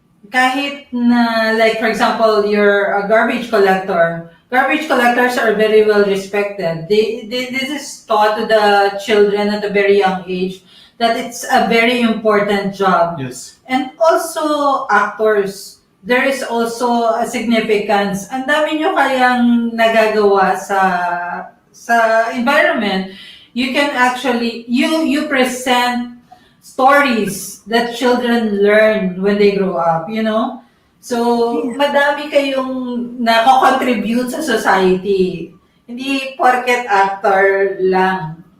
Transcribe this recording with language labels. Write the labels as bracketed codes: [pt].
[tl] Kahit na, [en] like for example, you're a garbage collector. Garbage collectors are very well respected. This is taught to the children at a very young age that it's a very important job. Yes. And also actors, there is also a significance. [tl] Ang dami nyo kayang nagagawa sa environment. [en] You can actually you present stories that children learn when they grow up, you know? [tl] So, madami kayong nako-contribute sa society. Hindi porket actor lang.